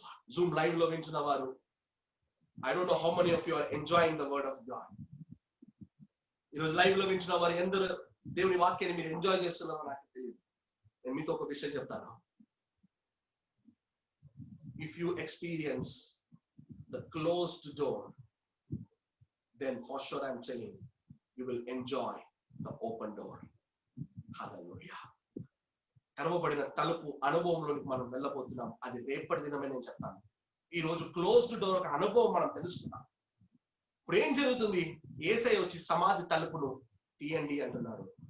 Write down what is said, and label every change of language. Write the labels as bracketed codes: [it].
[te] Zoom live లో వింటున్న వారు, [en] I don't know how many of you are enjoying the word of God. [te] ఈరోజు live లో వింటున్న వారు ఎందరూ దేవుని వాక్యాన్ని మీరు ఎంజాయ్ చేస్తున్నారో నాకు తెలియదు. నేను మీతో ఒక విషయం చెప్తాను. [en] If you experience the closed door, then for sure I'm telling you will enjoy the open door. Hallelujah. [te] తెరవబడిన తలుపు అనుభవంలోకి మనం వెళ్ళబోతున్నాం. అది రేపటి దినమే నేను చెప్తాను. ఈ రోజు క్లోజ్డ్ డోర్ ఒక అనుభవం మనం తెలుసుకున్నాం. ఇప్పుడు ఏం జరుగుతుంది? యేసయ్య వచ్చి సమాధి తలుపును తీయండి అంటున్నాడు.